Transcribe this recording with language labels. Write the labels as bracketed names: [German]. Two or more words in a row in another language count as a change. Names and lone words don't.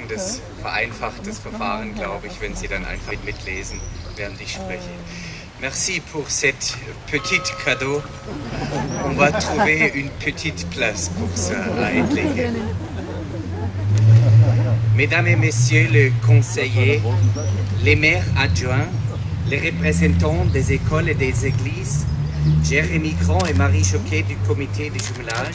[German] Das vereinfacht das Verfahren, glaube ich, wenn Sie dann einfach mitlesen, während ich spreche. [French] Merci pour cette petite cadeau. On va trouver une petite place pour ça à Ettlingen. Mesdames et Messieurs les conseillers, les maires adjoints, les représentants des écoles et des églises, Jérémy Grand et Marie Choquet du comité de jumelage.